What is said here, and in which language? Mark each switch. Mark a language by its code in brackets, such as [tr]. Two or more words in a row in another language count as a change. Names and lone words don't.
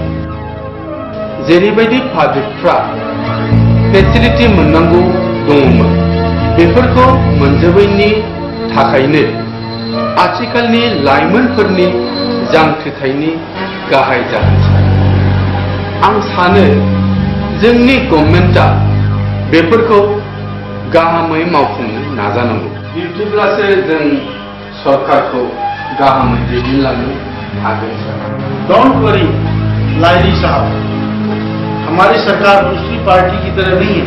[brx] जेरैबायदि पाब्लिकफ्रा फेसिलिटि मोननांगौ दङमोन बेफोरखौ मोनजोबैनि थाखायनो आथिखालनि लाइमोनफोरनि जांख्रिथायनि गाहाय जाहोन आं सानो जोंनि गभर्नमेन्टआ बेफोरखौ गाहामै मावफुंनो नाजानांगौ। बिब्दिब्लासो जों सरकारखौ गाहामै दैदेनलांनो हागोन। [en] don't worry [hi] लाइली साहब, हमारी सरकार दूसरी पार्टी की तरह नहीं है।